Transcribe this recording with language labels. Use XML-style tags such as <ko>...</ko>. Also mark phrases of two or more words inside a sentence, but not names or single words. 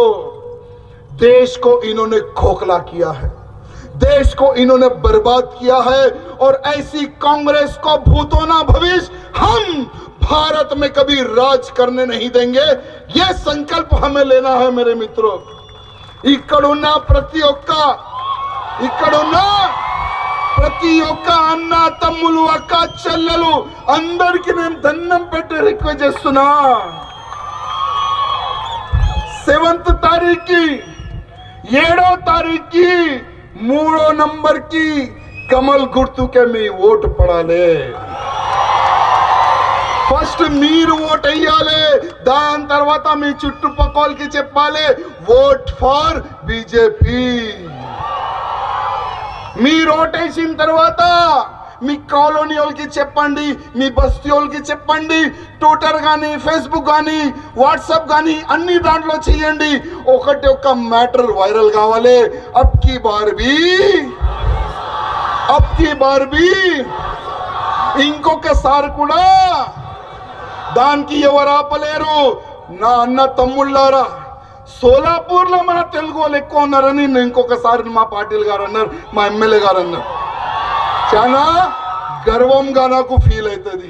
<hi>देश को इन्होंने खोखला किया है, देश को इन्होंने बर्बाद किया है, और ऐसी कांग्रेस को भूतो ना भविष्य हम भारत में कभी राज करने नहीं देंगे। यह संकल्प हमें लेना है मेरे मित्रों।</hi> <mr>इकड़ुन्न प्रति</mr> <te>ఒక్క అన్న తమ్ములు అక్క చెల్లెలు అందరికి నేను దండం పెట్టి రిక్వెస్ట్ చేస్తున్నా।</te> <hi>7th तारीख की 7వ तारीख की 3 नंबर की कमल गुर्तुके మీ ఓటు పడాలి।</hi> <te>ఫస్ట్ మీరు ఓట్ వేయాలి, దాని తర్వాత మీ చుట్టుపక్కలకి చెప్పాలి</te> <en>Vote for BJP.</en> <te>మీరు ఓట్ వేసిన తర్వాత మీ కాలనీ వాళ్ళకి చెప్పండి, మీ బస్తీ వాళ్ళకి చెప్పండి, ట్విట్టర్ కానీ ఫేస్బుక్ కానీ వాట్సాప్ కానీ అన్ని దాంట్లో చేయండి। ఒక్క మ్యాటర్ వైరల్ కావాలి।</te> <hi>अब की बार भी</hi> <te>ఇంకొకసారి కూడా దానికి ఎవరు ఆపలేరు। నా అన్న తమ్ముళ్ళారా, సోలాపూర్లో మన తెలుగు వాళ్ళు ఎక్కువ ఉన్నారని ఇంకొకసారి మా పాటిల్ గారు అన్నారు, మా ఎమ్మెల్యే గారు అన్నారు। చాలా గర్వంగా నాకు ఫీల్ అవుతుంది।</te>